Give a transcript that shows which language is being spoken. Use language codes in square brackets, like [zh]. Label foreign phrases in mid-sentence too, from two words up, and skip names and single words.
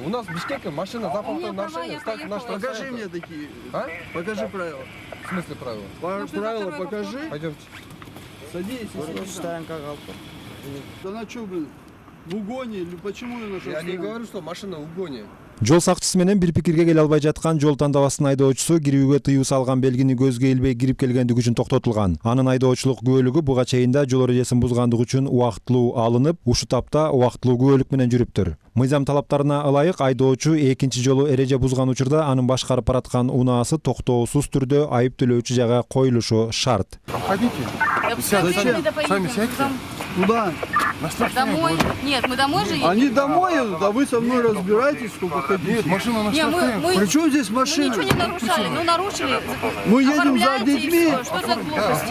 [ru] У нас в Бишкеке машина за повторное права, нарушение я ставит на поехала. Покажи штрафстоянку. мне такие. А? Покажи правила. В смысле правила? Может, это Правила второй покажи. Пойдемте. Садись. Штрафстоянка галка. Да на что, блин? В угоне или почему я нашел? Я не говорю, что машина в угоне. [ky] Жол сакчысы менен бир пикирге келе албай жаткан жол тандабасынын айдоочусу кирүүгө тыюу салган белгини көзгө илбей кирип келгендиги үчүн токтотулган. Анын айдоочулук күбөлүгү буга чейин да жол эрежесин бузгандыгы үчүн убактылуу алынып, ушу тапта убактылуу күбөлүк менен жүрүптүр. Мыйзам талаптарына ылайык айдоочу экинчи жолу эреже бузган учурда анын башкарып бараткан унаасы токтоосуз түрдө айыптөлөөчү жайга коюлушу шарт. [ru] Обходите. Да пускай мы поедем. Сами сядьте. Куда? Домой. Нет, мы домой же едем. Они домой едут, а вы со мной разбирайтесь, сколько хотите. Нет, машина на Не, мы При чем здесь мы машина? ничего не нарушали. Ну, нарушили. Мы едем за Оформляйте и детьми. всё. Что за глупости?